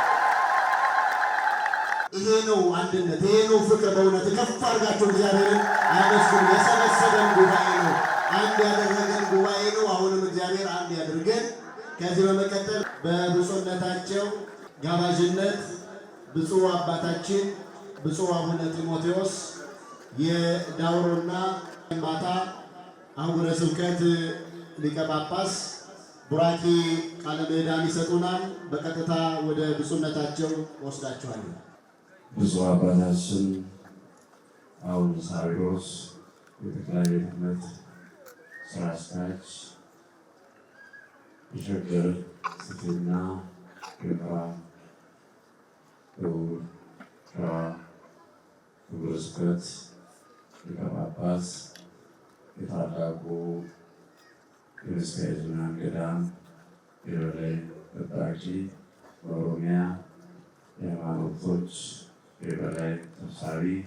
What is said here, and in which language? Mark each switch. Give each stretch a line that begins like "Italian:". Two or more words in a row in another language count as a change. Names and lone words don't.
Amharic: ይሄ ነው አንድነት፣ ይሄ ነው ፍቅር። በእውነት ከፍ አድርጋችሁ እግዚአብሔርን አመስግኑ። የሰበሰበን ጉባኤ ነው፣ አንድ ያደረገን ጉባኤ ነው። አሁንም እግዚአብሔር አንድ ያድርገን። ከዚህ በመቀጠል በብፁዕነታቸው ጋባዥነት ብፁዕ አባታችን ብፁዕ አቡነ ጢሞቴዎስ የዳውሮና ባታ አህጉረ ስብከት ሊቀ ጳጳስ ቡራኪ ቃለ ምዕዳን ይሰጡናል። በቀጥታ ወደ ብፁዕነታቸው ወስዳችኋለሁ። ብፁዕ አባታችን አቡነ ሳዊሮስ የጠቅላይ ቤተ ክህነት ሥራ አስኪያጅ፣ የሸገር ፍትሕና ገበራ ደቡብ ሸዋ ሀገረ ስብከት ሊቀ ጳጳስ፣ የታላቁ የምስካየ ኅዙናን ገዳም የበላይ ጠባቂ፣ በኦሮሚያ የሃይማኖቶች የበላይ ሰብሳቢ፣